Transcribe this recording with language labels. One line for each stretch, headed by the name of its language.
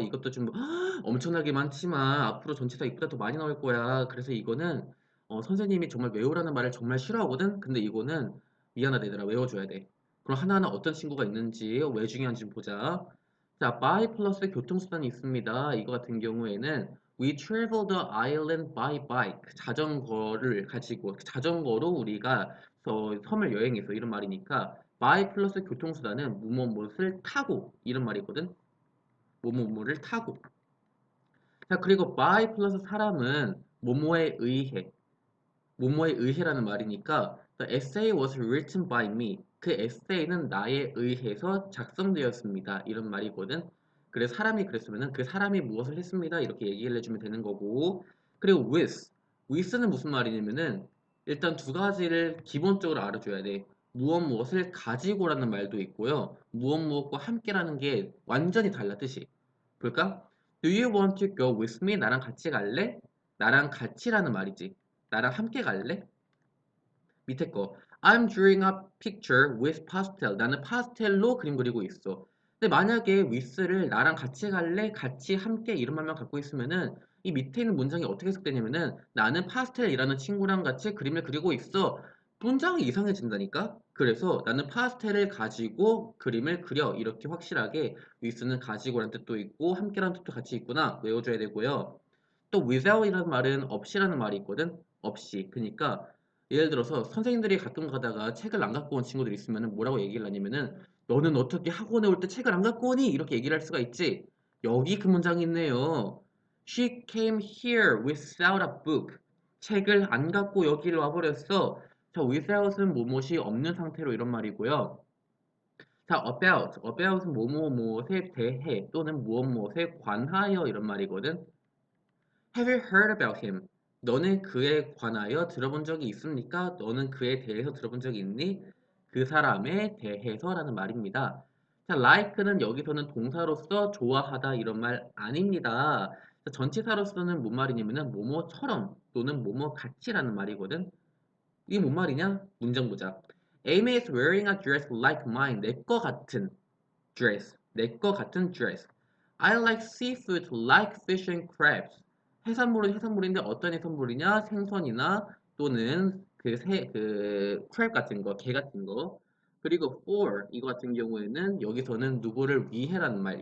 Korean: 이것도 좀 엄청나게 많지만 앞으로 전치사 이보다 더 많이 나올 거야. 그래서 이거는 선생님이 정말 외우라는 말을 정말 싫어하거든? 근데 이거는 미안하다 얘들아 외워줘야 돼. 그럼 하나하나 어떤 친구가 있는지 왜 중요한지 좀 보자. 자, by 플러스 교통수단이 있습니다. 이거 같은 경우에는
English: We travel the island by bike.
Korean: 자전거를 가지고 자전거로 우리가 섬을 여행해서 이런 말이니까 by 플러스 교통수단은 무엇을 타고 이런 말이거든. 뭐뭐뭐를 타고. 자, 그리고 by 플러스 사람은 뭐뭐에 의해. 뭐뭐에 의해라는 말이니까
English: The essay was written by me.
Korean: 그 에세이는 나에 의해서 작성되었습니다. 이런 말이거든. 그래 사람이 그랬으면은 그 사람이 무엇을 했습니다. 이렇게 얘기를 해주면 되는 거고. 그리고 with는 무슨 말이냐면은 일단 두 가지를 기본적으로 알아줘야 돼. 무엇을 가지고라는 말도 있고요. 무엇과 함께라는 게 완전히 달라 뜻이. 볼까?
English: Do you want to go with me?
Korean: 나랑 같이 갈래? 나랑 같이라는 말이지. 나랑 함께 갈래? 밑에 거.
English: I'm drawing a picture with pastel.
Korean: 나는 파스텔로 그림 그리고 있어. 근데 만약에 with를 나랑 같이 갈래? 같이 함께 이런 말만 갖고 있으면은 이 밑에 있는 문장이 어떻게 해석되냐면은 나는 파스텔이라는 친구랑 같이 그림을 그리고 있어. 문장이 이상해진다니까? 그래서 나는 파스텔을 가지고 그림을 그려. 이렇게 확실하게 with는 가지고라는 뜻도 있고 함께라는 뜻도 같이 있구나. 외워줘야 되고요. 또 without이라는 말은 없이라는 말이 있거든. 없이. 그러니까 예를 들어서 선생님들이 가끔 가다가 책을 안 갖고 온 친구들이 있으면 뭐라고 얘기를 하냐면은 너는 어떻게 학원에 올 때 책을 안 갖고 오니? 이렇게 얘기를 할 수가 있지. 여기 그 문장이 있네요.
English: She came here without a book.
Korean: 책을 안 갖고 여기를 와버렸어. 자, without은 뭐뭇이 없는 상태로 이런 말이고요. 자, about은 뭐뭐뭐에 대해 또는 무엇무엇에 관하여 이런 말이거든.
English: Have you heard about him?
Korean: 너는 그에 관하여 들어본 적이 있습니까? 너는 그에 대해서 들어본 적이 있니? 그 사람에 대해서라는 말입니다. 자, like는 여기서는 동사로서 좋아하다 이런 말 아닙니다. 자, 전치사로서는 뭔 말이냐면은 뭐뭐처럼 또는 뭐뭐 같이라는 말이거든. 이게 뭔 말이냐? 문장 보자.
English: Amy is wearing a dress like mine.
Korean: 내 거 같은
English: dress.
Korean: 내 거 같은
English: dress. I like seafood like fish and crabs.
Korean: 해산물은 해산물인데 어떤 해산물이냐? 생선이나 또는 crab 같은 거, 게 같은 거. 그리고 for 이거 같은 경우에는 여기서는 누구를 위해라는 말.